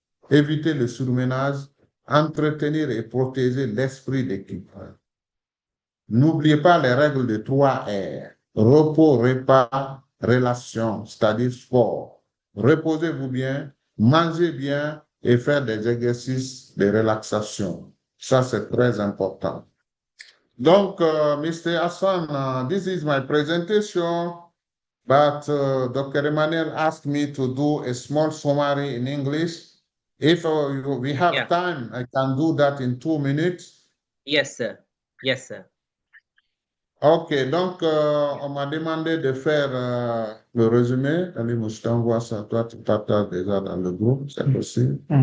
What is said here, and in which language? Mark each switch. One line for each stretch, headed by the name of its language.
French: Éviter le surménage, entretenir et protéger l'esprit d'équipe. N'oubliez pas les règles de 3 R. Repos, repas, relation, c'est-à-dire sport. Reposez-vous bien, mangez bien et faire des exercices de relaxation. Ça, c'est très important. Donc, Mr.
English: Hassan, this is my presentation, but Dr. Emmanuel asked me to do a small summary in English. If we have time, I can do that in 2 minutes. Yes, sir. Yes, sir.
French: OK, donc on m'a demandé de faire le résumé. Allez, moi, je t'envoie ça. Toi, tu partages déjà dans le groupe, c'est possible.